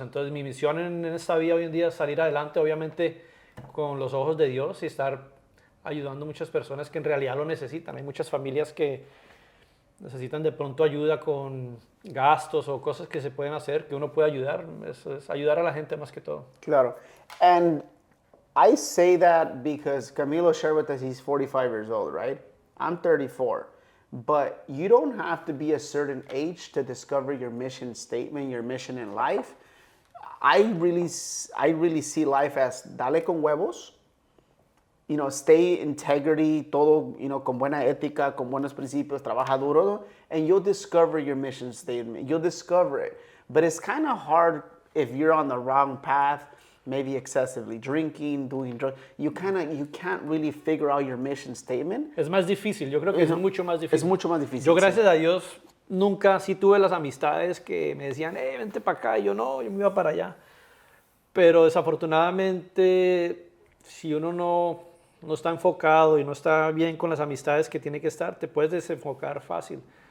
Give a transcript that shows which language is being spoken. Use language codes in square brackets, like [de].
[es] Entonces, mi misión en esta vida hoy en día es salir adelante, obviamente, con los ojos de Dios y estar ayudando a muchas personas que en realidad lo necesitan. Hay muchas familias que necesitan de pronto ayuda con gastos o cosas que se pueden hacer, que uno puede ayudar. Eso es ayudar a la gente más que todo. Claro. [en] And I say that because Camilo shared with us he's 45 years old, right? I'm 34. But you don't have to be a certain age to discover your mission statement, your mission in life. I really see life as [es] dale con huevos, [en] stay integrity, [es] todo, con buena ética, con buenos principios, trabaja duro, [en] and you'll discover your mission statement. You'll discover it. But it's kind of hard if you're on the wrong path, maybe excessively drinking, doing drugs. You can't really figure out your mission statement. [es] Es más difícil, yo creo que es mucho más difícil. Es mucho más difícil. Yo, gracias a Dios, nunca sí tuve las amistades que me decían, vente para acá, y yo no, yo me iba para allá. Pero desafortunadamente, si uno no está enfocado y no está bien con las amistades que tiene que estar, te puedes desenfocar fácil.